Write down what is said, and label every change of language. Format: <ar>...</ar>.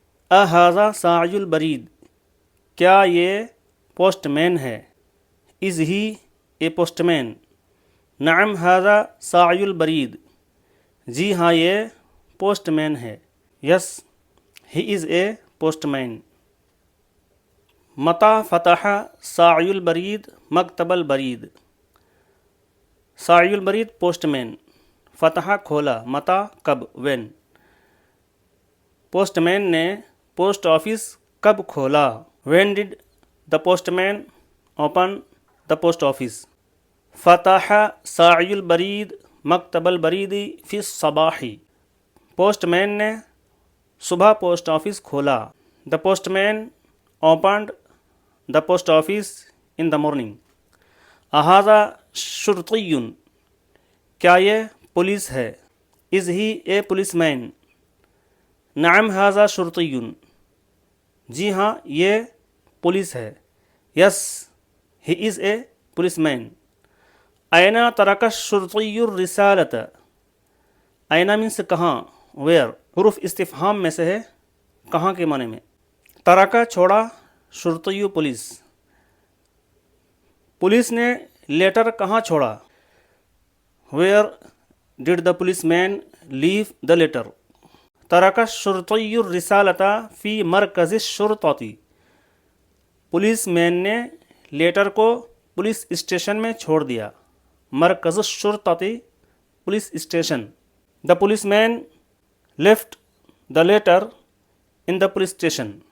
<ar>اھذا ساعی البرید،</ar> <ur>کیا یہ پوسٹ مین ہے.</ur> <en>Is he a postman.</en> <ar>نعم ھذا ساعی البرید،</ar> <ur>جی ہاں یہ پوسٹ مین ہے.</ur> <en>Yes he is a postman.</en> <ar>متی فتح ساعی البرید مکتب البرید.</ar> <ur>ساعی البرید پوسٹ مین، فتح کھولا، متی کب، وین. پوسٹ مین نے پوسٹ آفس کب کھولا.</ur> <en>When did the postman open the post office.</en> <ar>فتح ساعی البرید مکتب البرید فی الصباح،</ar> <ur>پوسٹ مین نے صبح پوسٹ آفس کھولا.</ur> <en>The postman opened the post office in the morning.</en> <ar>اھذا شرطی،</ar> <ur>کیا یہ پولیس ہے.</ur> <en>Is he a policeman.</en> <ar>نعم ھذا شرطی،</ar> <ur>جی ہاں یہ پولیس ہے.</ur> <en>Yes he is a policeman.</en> <ar>این ترک الشرطی الرسالۃ،</ar> <en>این مینس کہاں، ویئر.</en> <ur>حروف استفہام میں سے ہے، کہاں کے معنی میں. ترکہ چھوڑا، شرطی پولیس. پولیس نے لیٹر کہاں چھوڑا.</ur> <en>Where did the policeman leave the letter.</en> <ar>ترک الشرطی الرسالۃ فی مرکز الشرطۃ،</ar> <ur>پولیس مین نے لیٹر کو پولیس اسٹیشن میں چھوڑ دیا.</ur> <ar>مرکز الشرطۃ، پولیس اسٹیشن.</ar> <en>The policeman left the letter in the police station.</en>